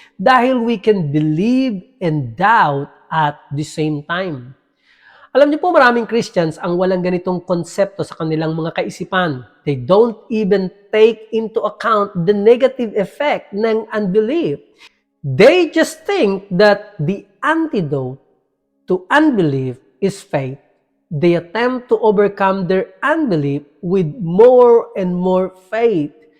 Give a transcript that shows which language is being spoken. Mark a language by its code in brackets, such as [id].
[en] Dahil we can believe and doubt at the same time. [tl] Alam niyo po, maraming Christians ang walang ganitong konsepto sa kanilang mga kaisipan. [en] They don't even take into account the negative effect ng unbelief. They just think that the antidote to unbelief is faith. They attempt to overcome their unbelief with more and more faith.